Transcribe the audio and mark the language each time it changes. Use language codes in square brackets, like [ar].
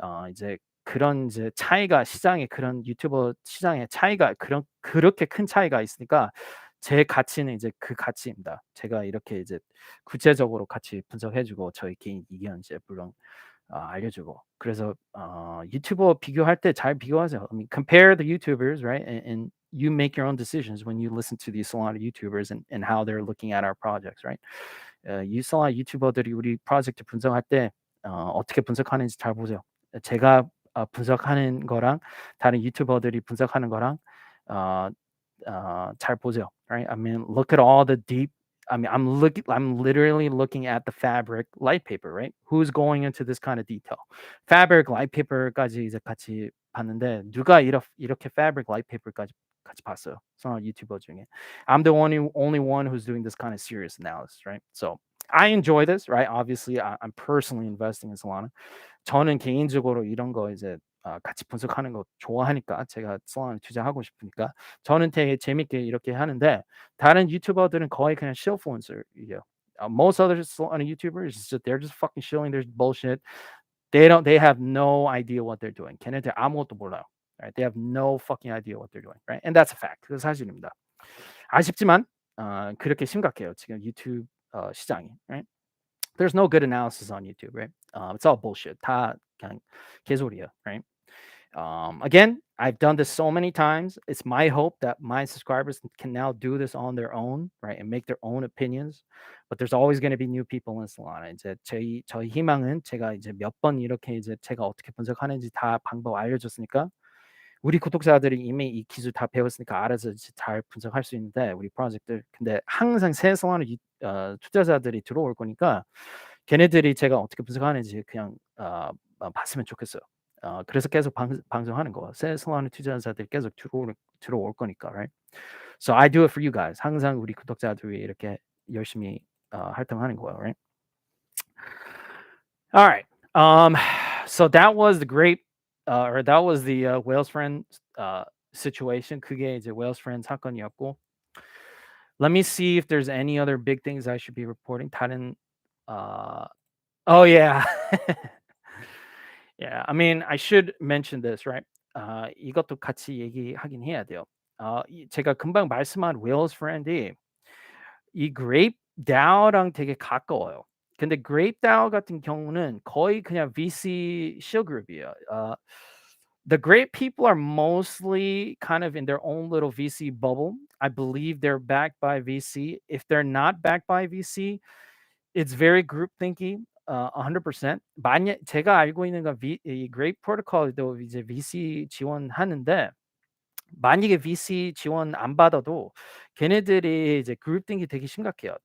[ko] 이제 그런 이제 차이가 시장에 그런 유튜버 시장에 차이가 그렇게 큰 차이가 있으니까 제 가치는 이제 그 가치입니다. 제가 이렇게 이제 구체적으로 같이 분석해 주고 저희 개인 의견 이제 물론 알려주고 그래서 유튜버 비교할 때 잘 비교하세요. [en] I mean, compare the YouTubers, right? And you make your own decisions when you listen to these Solana YouTubers and how they're looking at our projects, right? [ko] Solana 유튜버들이 우리 프로젝트 분석할 때 어떻게 분석하는지 잘 보세요. 제가 분석하는 거랑 다른 유튜버들이 분석하는 거랑 잘 보세요, right? [en] I mean, look at all the deep. I mean, I'm literally looking at the Fabric light paper, right? Who's going into this kind of detail? [ko] Fabric light paper까지 이제 같이 봤는데 누가 이렇게 Fabric light paper까지 같이 봤어요. Solana 유튜버 중에. [en] I'm the only one who's doing this kind of serious analysis, right? So I enjoy this, right? Obviously, I'm personally investing in Solana. [ko] 저는 개인적으로 이런 거 이제 같이 분석하는 거 좋아하니까 제가 Solana 투자하고 싶으니까 저는 되게 재밌게 이렇게 하는데 다른 유튜버들은 거의 그냥 shillfluencer이에요. [en] Most other Solana YouTubers, they're just fucking shilling their bullshit. They have no idea what they're doing. [ko] 걔네들 아무것도 몰라요. [en] Right? They have no fucking idea what they're doing. Right? And that's a fact. [ko] 그건 사실입니다. 아쉽지만 그렇게 심각해요. 지금 유튜브 시장이. Right? [en] There's no good analysis on YouTube. Right? It's all bullshit. [ko] 다 그냥 개소리야. [en] Right? Again, I've done this so many times. It's my hope that my subscribers can now do this on their own, right, and make their own opinions. But there's always going to be new people in Solana. [ko] 이제 저희 희망은 제가 이제 몇 번 이렇게 이제 제가 어떻게 분석하는지 다 방법 알려줬으니까 우리 구독자들이 이미 이 기술 다 배웠으니까 알아서 잘 분석할 수 있는데 우리 프로젝트들 근데 항상 새 Solana 투자자들이 들어올 거니까 걔네들이 제가 어떻게 분석하는지 그냥 봤으면 좋겠어요. 그래서 계속 방송하는 거야. 새 Solana 투자자들이 계속 들어올 거니까, right? [en] So I do it for you guys. [ko] 항상 우리 구독자들이 이렇게 열심히 활동하는 거예요, right? [en] All right. So that was the great, or that was the Whales friend situation. [ko] 그게 이제 Whales friend 사건이었고. [en] Let me see if there's any other big things I should be reporting. [ko] 다른, [en] oh yeah. Yeah, I mean, I should mention this, right? [ko] 이것도 같이 얘기하긴 해야 돼요. 제가 금방 말씀한 Whales friend이 이 Grape DAO랑 되게 가까워요. 근데 Grape DAO 같은 경우는 거의 그냥 VC shill group이에요. [en] The Grape people are mostly kind of in their own little VC bubble. I believe they're backed by VC. If they're not backed by VC, it's very groupthinky. 100%. [ko] 만약 제가 알고 있는 건 이 Grape 프로토콜도 이제 VC 지원하는데 만약에 VC 지원 안 받아도 걔네들이 이제 그룹띵이 되게 심각해요.